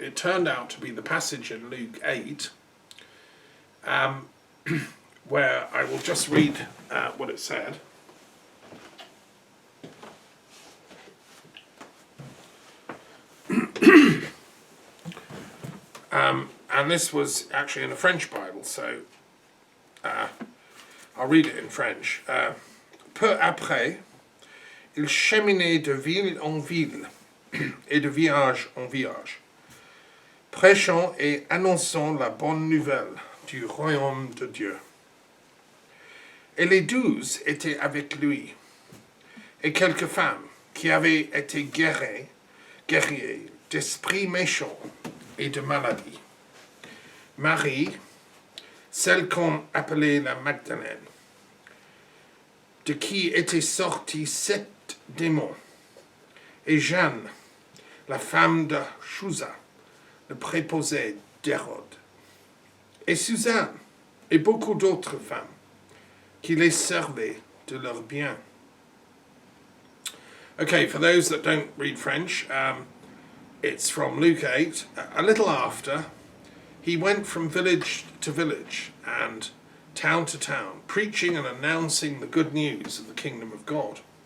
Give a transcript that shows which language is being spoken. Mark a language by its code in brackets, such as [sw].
[en] It turned out to be the passage in Luke 8, where I will just read what it said. And this was actually in a French Bible, so I'll read it in French. [fr] Peu après, il cheminait de ville en ville et de village en village, prêchant et annonçant la bonne nouvelle du royaume de Dieu. Et les 12 étaient avec lui, et quelques femmes qui avaient été guéries d'esprits méchants et de maladies. Marie, celle qu'on appelait la Magdalène, de qui étaient sortis 7 démons, et Jeanne, la femme de Chuza, le préposé d'Hérode, et Suzanne, et beaucoup d'autres femmes, qui les servaient de leurs biens. [en] Okay, for those that don't read French, it's from Luke 8. A little after, he went from village to village and town to town, preaching and announcing the good news of the kingdom of God.